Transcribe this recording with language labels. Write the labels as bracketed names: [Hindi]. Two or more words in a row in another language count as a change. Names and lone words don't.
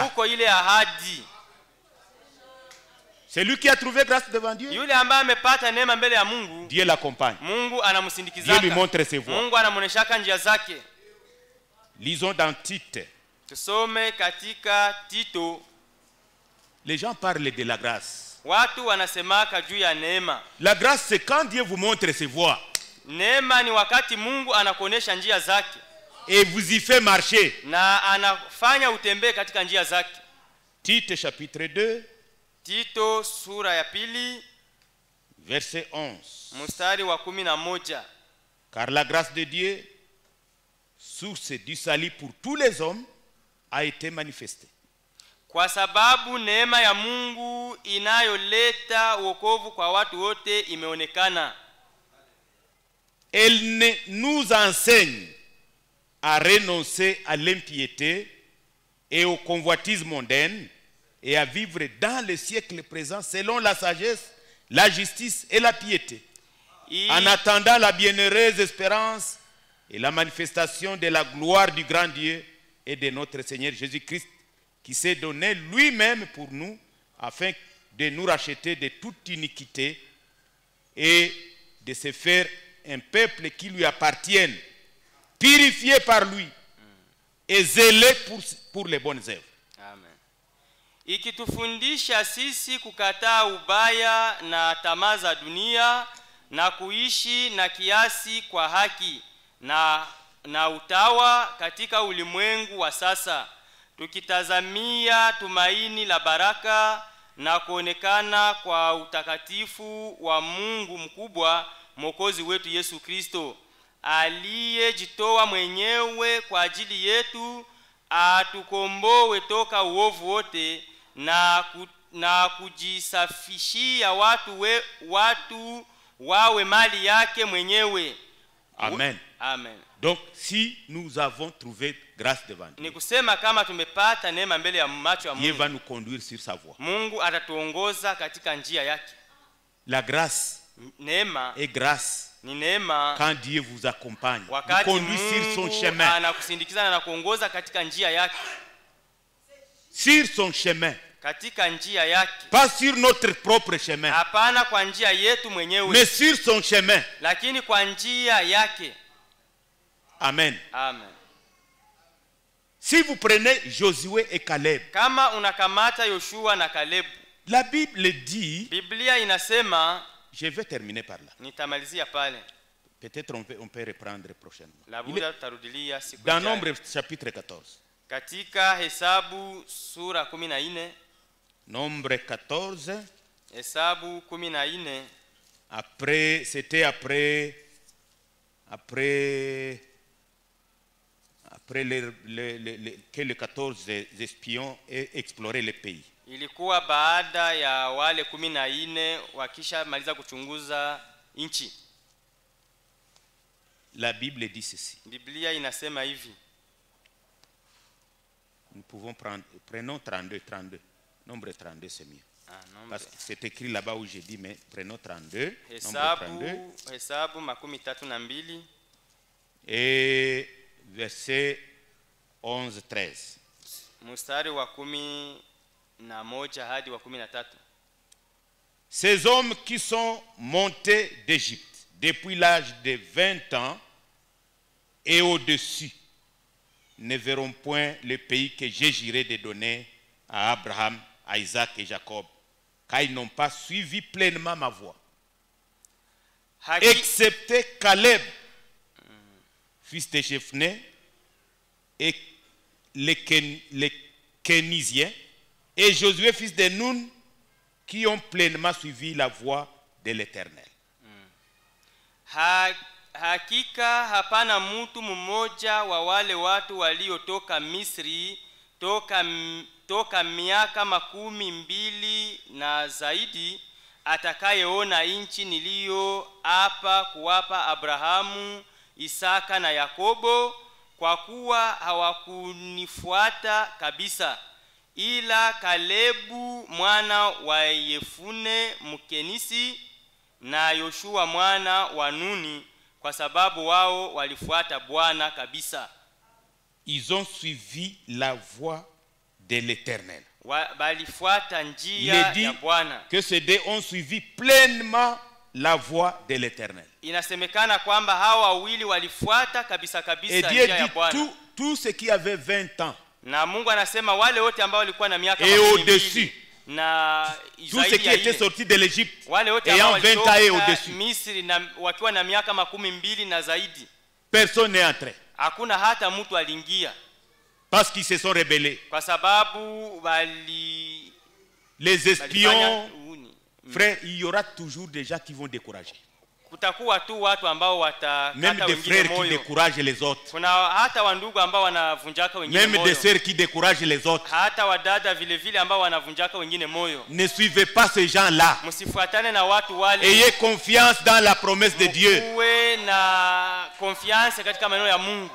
[Swahili] Uko ile ahadi. [French] Celui qui a trouvé grâce devant Dieu, [Swahili] yule ambaye amepata neema mbele ya Mungu, [French] Dieu l'accompagne. [Swahili] Mungu anamsindikizaka. [French] Dieu lui montre ses voies. [Swahili] Mungu anamuoneshaka njia zake. [French] Lisons dans Tite. [Swahili] Tusome katika Tito. [French] Les gens parlent de la grâce. [Swahili] Watu wanasemaka juu ya neema. [French] La grâce, c'est quand Dieu vous montre ses voies. [Swahili] Neema ni wakati Mungu anakuonesha njia zake. [French] Et vous y fait marcher. [Swahili] Na anafanya utembee katika njia zake. [French] Tite chapitre 2. [Swahili] Tito sura ya pili. [French] Verset 11. [Swahili] Mstari wa 11. [French] Car la grâce de Dieu, source du salut pour tous les hommes, a été manifestée. [Swahili] Kwa sababu neema ya Mungu inayoleta wokovu kwa watu wote imeonekana. [French] Elle nous enseigne à renoncer à l'impiété et aux convoitises mondaines et à vivre dans le siècle présent selon la sagesse, la justice et la piété. En attendant la bienheureuse espérance et la manifestation de la gloire du grand Dieu et de notre Seigneur Jésus-Christ, qui s'est donné lui-même pour nous afin de nous racheter de toute iniquité et de se faire un peuple qui lui appartienne, purifié par lui et zélé pour les bonnes œuvres. Amen. [Swahili] Ikitufundisha sisi kukataa ubaya na tamaa za dunia na kuishi na kiasi kwa haki na utawa katika ulimwengu wa sasa, tukitazamia tumaini la baraka na kuonekana kwa utakatifu wa Mungu mkubwa, Mwokozi wetu Yesu Kristo, aliyejitoa mwenyewe kwa ajili yetu atukomboe toka uovu wote na kujisafishia watu wawe mali yake mwenyewe. Amen. Amen. [French] Donc si nous avons trouvé grâce devant Dieu, [Swahili] Ni kusema kama tumepata neema mbele ya macho ya [French] Dieu [Swahili] Mungu, [French] va nous conduire sur sa voie. [Swahili] Mungu atatuongoza katika njia yake. [French] La grâce [Swahili] Neema [French] est grâce [Swahili] ni neema [French] quand Dieu vous accompagne, vous [Swahili] wakati [French] conduit sur son [Swahili] Mungu [French] chemin. [Swahili] anakusindikiza na kuongoza katika njia yake. [French] Sur son chemin, [Swahili] Katika njia yake. [French] pas sur notre propre chemin, [Swahili] Hapana kwa njia yetu mwenyewe, [French] mais sur son chemin. [Swahili] lakini kwa njia yake. Amen. Amen. [French] Si vous prenez Josué et Caleb, [Swahili] Kama unakamata Yoshua na Caleb, [French] la Bible dit, [Swahili] Biblia inasema, [French] je vais terminer par là. [Swahili] nitamalizia pale. [French] Peut-être on peut reprendre prochainement. [Swahili] Labuda tutarudilia siku [French] Dans [Swahili] ijayo. [French] Nombre chapitre 14. [Swahili] Katika Hesabu sura 14, [French] Nombre 14, [Swahili] Hesabu 14, [French] après, c'était après que les 14 espions aient exploré le pays. [Swahili] ilikuwa baada ya wale 14 wakisha maliza kuchunguza nchi. [French] La Bible dit ceci. [Swahili] Biblia inasema hivi. [French] Nous pouvons prendre, prenons 32. Nombre 32, c'est mieux. Nombre. Parce que c'est écrit là-bas où j'ai dit, mais prenons 32. Nombre 32. [Swahili] Hesabu 32 [French] Et verset 11-13. [Swahili] mstari wa 11 hadi wa 13. [French] Ces hommes qui sont montés d'Égypte depuis l'âge de 20 ans et au-dessus ne verront point le pays que j'ai juré de donner à Abraham, à Isaac et Jacob, car ils n'ont pas suivi pleinement ma voie. Excepté Caleb, fils de Jephné, et les Kénisiens, et Josué, fils de Nun, qui ont pleinement suivi la voie de l'Éternel. [Swahili] Hakika hapana mtu mmoja wa wale watu waliotoka Misri toka miaka 12 na zaidi atakayeona nchi niliyoapa kuwapa Abrahamu, Isaka na Yakobo, kwa kuwa hawakunifuata kabisa, ila Kalebu mwana wa Yefune Mkenisi na Yoshua mwana wa Nuni, kwa sababu wao walifuata Bwana kabisa. [French] Ils ont suivi la voie de l'Éternel. [Swahili] Balifuata njia ya Bwana. [French] Que ces deux ont suivi pleinement la voie de l'Éternel. [Swahili] Inasemekana kwamba hawa wawili walifuata kabisa [French] Et Dieu [Swahili] njia ya Bwana. [French] dit tout ce qui avait 20 ans. [Swahili] Na Mungu anasema wale wote ambao walikuwa na miaka [French] Et au-dessus. [Swahili] na [French] Tout ce qui était sorti de l'Égypte [Swahili] wale wote ambao [French] ayant 20 ans et au-dessus. [Swahili] Misri na wakiwa na miaka 12 na zaidi. [French] Personne n'est entré. [Swahili] Hakuna hata mtu aliingia. [French] Parce qu'ils se sont rebellés. [Swahili] Kwa sababu [French] les espions, frères, il y aura toujours des gens qui vont décourager. [Swahili] Kutakuwa tu watu ambao watakata [French] même des frères qui découragent les autres. [Swahili] Kuna hata wandugu ambao wanavunjaka wengine moyo. [French] Même des sœurs qui découragent les autres. [Swahili] Hata wadada vile vile ambao wanavunjaka wengine moyo. [French] Ne suivez pas ces gens-là. [Swahili] Msifuatane na watu wale. [French] Ayez confiance dans la promesse de Dieu. [Swahili] Uwe na confiance katika maneno ya Mungu.